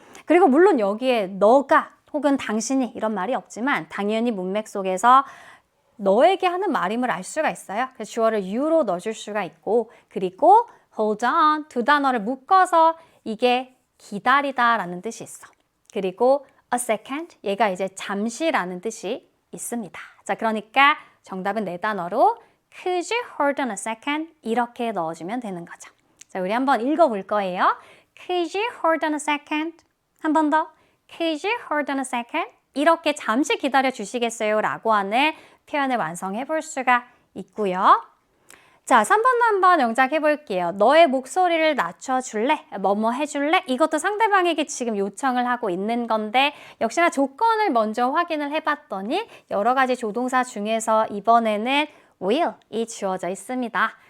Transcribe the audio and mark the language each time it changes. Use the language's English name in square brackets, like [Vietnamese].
[Korean] 그리고 물론 여기에 너가 혹은 당신이 이런 말이 없지만 당연히 문맥 속에서 너에게 하는 말임을 알 수가 있어요. 그래서 주어를 you로 넣어줄 수가 있고 그리고 hold on 두 단어를 묶어서 이게 기다리다라는 뜻이 있어. 그리고 a second, 얘가 이제 잠시라는 뜻이 있습니다. 자, 그러니까 정답은 네 단어로 [English] Could you hold on a second? [Korean] 이렇게 넣어주면 되는 거죠. 자, 우리 한번 읽어볼 거예요. [English] Could you hold on a second? [Korean] 한 번 더. [English] Could you hold on a second? [Korean] 이렇게 잠시 기다려 주시겠어요? 라고 하는 표현을 완성해 볼 수가 있고요. 자, 3번도 한번 영작해 볼게요. 너의 목소리를 낮춰줄래? 뭐뭐 해줄래? 이것도 상대방에게 지금 요청을 하고 있는 건데 역시나 조건을 먼저 확인을 해봤더니 여러 가지 조동사 중에서 이번에는 will이 주어져 있습니다.